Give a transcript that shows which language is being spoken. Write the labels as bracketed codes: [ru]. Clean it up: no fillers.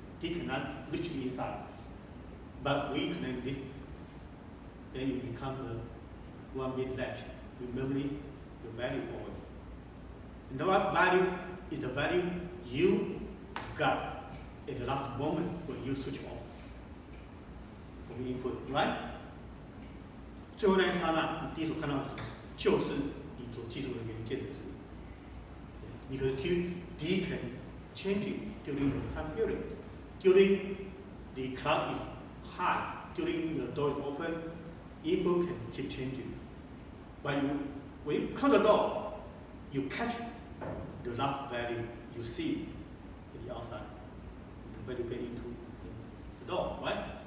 [en] D cannot reach the inside. But we connect this, then you become the 1-bit latch. Remember the value always. And the value is the value you got at the last moment when you switch off from input, right? [zh] 最后那一刹那，你第一所看到的值就是你所记住的元件的值。 [en] Because D can change it during the time period. During the clock is high, during the door is open, input can keep changing. But when you close the door, you catch the last value you see in the outside, the value get into the door, right?